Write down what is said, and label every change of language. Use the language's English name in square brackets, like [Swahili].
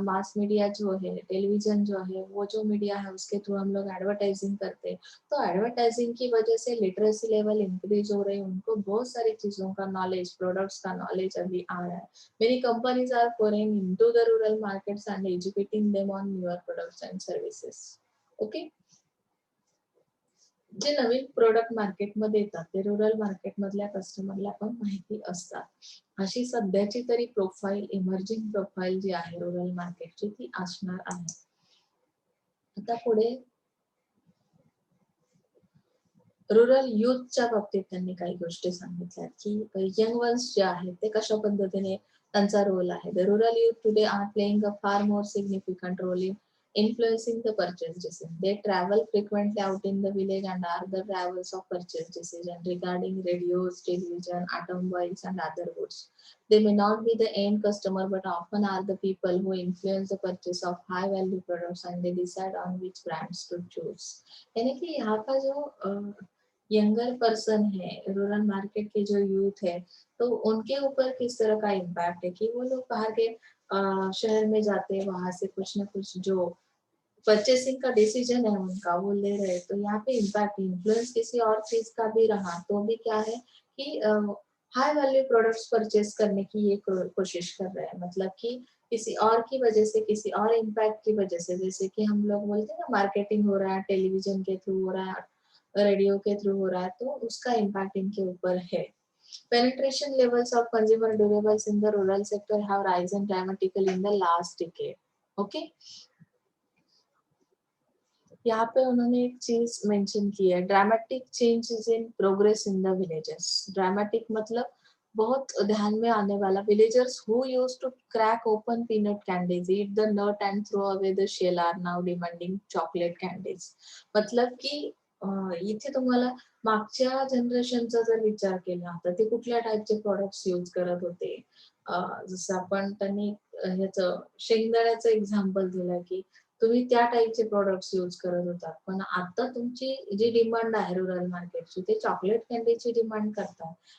[Hindi] Mass media जो है, television जो है, वो जो मीडिया है उसके थ्रू हम लोग एडवर्टाइजिंग करते हैं, तो एडवर्टाइजिंग की वजह से लिटरेसी लेवल इंक्रीज हो रही है. उनको बहुत सारी चीजों का नॉलेज, प्रोडक्ट्स का नॉलेज अभी आ रहा है. [English] Many companies are foraying into the rural markets and educating them on newer products and services. Okay. [Marathi] जे नवीन प्रोडक्ट मार्केटमध्ये येतात ते रूरल मार्केट मधल्या कस्टमरला पण माहिती असतात. अशी सध्याची तरी प्रोफाईल, इमर्जिंग प्रोफाईल जी आहे रूरल मार्केटची ती असणार आहे. आता पुढे रूरल युथच्या बाबतीत त्यांनी काही गोष्टी सांगितल्या की यंग वन्स जे आहेत ते कशा पद्धतीने त्यांचा रोल आहे. [English] The rural youth today are playing a far more significant role in influencing the purchase decision. They travel frequently out in the village and are the drivers of purchase decision regarding radios, television, automobiles, and other goods. They may not be the end customer, but often are the people who influence the purchase of high value products and they decide on which brands to choose. [Hindi] यानी कि यहाँ का जो younger person है, rural market के जो youth है, तो उनके ऊपर किस तरह का इम्पैक्ट है कि वो लोग बाहर के शहर में जाते हैं, वहां से कुछ ना कुछ जो परचेसिंग का डिसीजन है उनका वो ले रहे, तो यहाँ पे इम्पैक्ट इन्फ्लुएंस किसी और चीज का भी रहा तो भी क्या है कि हाई वैल्यू प्रोडक्ट्स परचेस करने की ये कोशिश कर रहे हैं, मतलब कि किसी और की वजह से, किसी और इम्पैक्ट की वजह से, जैसे कि हम लोग बोलते हैं ना मार्केटिंग हो रहा है, टेलीविजन के थ्रू हो रहा है, रेडियो के थ्रू हो रहा है, तो उसका इम्पैक्ट इनके ऊपर है. [English] Penetration levels of consumer durables in the rural sector have risen dramatically in the last decade. Okay. [Hindi] यहाँ पे उन्होंने एक चीज मेंशन की है, [English] Dramatic changes in progress in the villages. [Hindi] Dramatic मतलब बहुत ध्यान में आने वाला. [English] Villagers who used to crack open peanut candies, eat the nut and throw away the shell are now demanding chocolate candies. [Marathi] मतलब की इथे तुम्हाला मागच्या जनरेशनचा जर विचार केला तर ते कुठल्या टाईपचे प्रोडक्ट्स यूज करत होते. जसं आपण त्यांनी ह्याचं शेंगदाण्याचं एक्झाम्पल दिलं की तुम्ही त्या टाईपचे प्रोडक्ट्स यूज करत होतात, पण आता तुमची जी डिमांड आहे रुरल मार्केटची ते चॉकलेट कॅन्डीची डिमांड करतात.